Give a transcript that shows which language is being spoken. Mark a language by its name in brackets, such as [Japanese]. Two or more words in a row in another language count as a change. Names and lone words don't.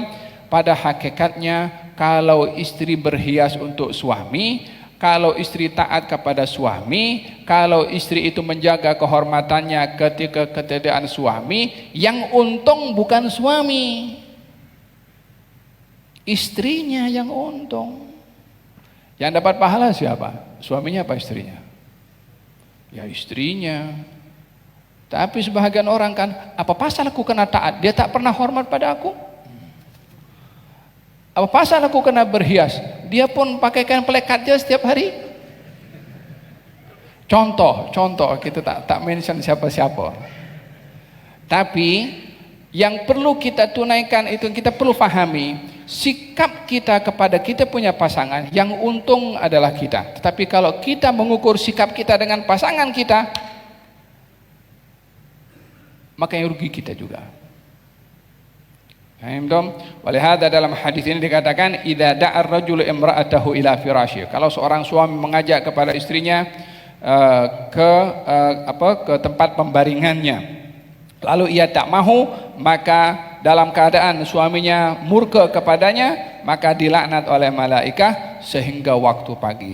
[Malay] Pada hakikatnya, kalau istri berhias untuk suami, kalau istri taat kepada suami, kalau istri itu menjaga kehormatannya ketika ketiadaan suami, yang untung bukan suami, istrinya yang untung. Yang dapat pahala siapa? Suaminya apa istrinya? Ya istrinya. Tapi sebahagian orang kan, apa pasal aku kena taat? Dia tak pernah hormat pada aku. Apa pasal aku kena berhias? Dia pun pakaikan pelekatnya setiap hari. Contoh, kita tak mention siapa-siapa. Tapi yang perlu kita tunaikan itu, kita perlu pahami, sikap kita kepada kita punya pasangan, yang untung adalah kita. Tetapi kalau kita mengukur sikap kita dengan pasangan kita, maka yang rugi kita juga. Walihada dalam hadis ini dikatakan, [Arabic] إذا دعا الرجل امرأته إلى فراشي. [Malay] Kalau seorang suami mengajak kepada istrinya ke tempat pembaringannya, lalu ia tak mahu, maka dalam keadaan suaminya murka kepadanya, maka dilaknat oleh malaikat sehingga waktu pagi.